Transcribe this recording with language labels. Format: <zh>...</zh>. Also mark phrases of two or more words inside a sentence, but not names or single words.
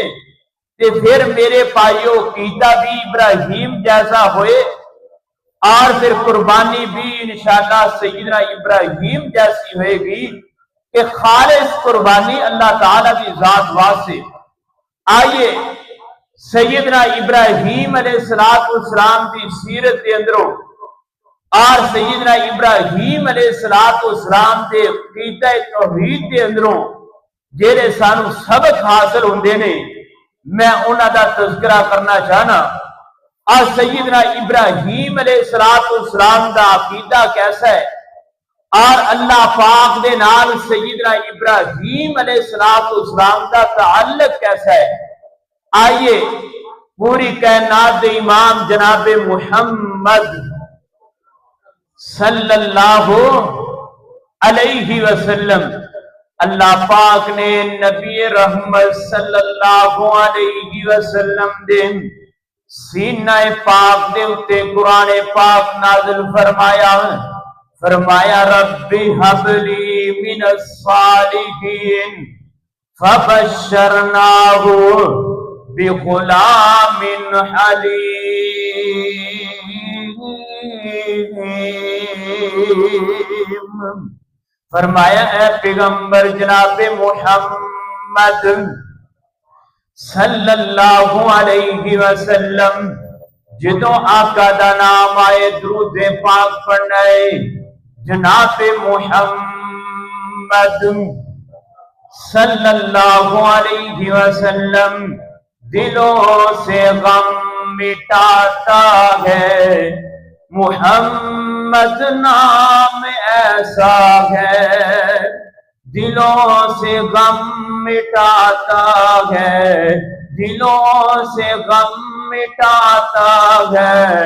<pa>تے پھر میرے بھائیوں کیتا بھی ابراہیم جیسا ہووے اور پھر قربانی بھی انشاءاللہ سیدنا ابراہیم جیسی ہووے گی کہ خالص قربانی اللہ تعالیٰ کی ذات واسطے. آئیے سیدنا ابراہیم علیہ السلام کی سیرت کے اندروں اور سیدنا ابراہیم علیہ السلام کے کیدا توحید کے اندروں جیہڑے سانوں سبق حاصل ہوندے نے، میں اوہناں دا تذکرہ کرنا چاہنا.</pa> <ur>اور سیدنا ابراہیم علیہ السلام کا عقیدہ کیسا ہے اور اللہ پاک</ur> <pa>دے نال</pa> <ur>سیدنا ابراہیم علیہ السلام کا تعلق کیسا ہے.</ur> <pa>آئیے پوری کائنات دے امام جنابِ محمد صلی اللہ</pa> <ar>عليه وسلم,</ar> <pa>اللہ پاک نے نبی رحمت</pa> <ar>صلى الله عليه وسلم</ar> <pa>دے سینہ پاک دے اتے قرآن پاک نازل فرمایا، فرمایا</pa> <ar>ربي هب لي من الصالحين فبشرناه بغلام حليم.</ar> <pa>فرمایا ہے پیغمبر جنابِ محمد</pa> <ar>صلى الله عليه وسلم</ar> <pa>جدوں آقا دا نام آئے درود پاک پڑھنا ہے، جنابِ</pa> <ur>मुहम्मद</ur> <ar>صلى الله عليه وسلم</ar> <ur>دلوں سے غم مٹاتا ہے. محمد نام ایسا ہے دلوں سے غم مٹاتا ہے، دلوں سے غم مٹاتا ہے.</ur>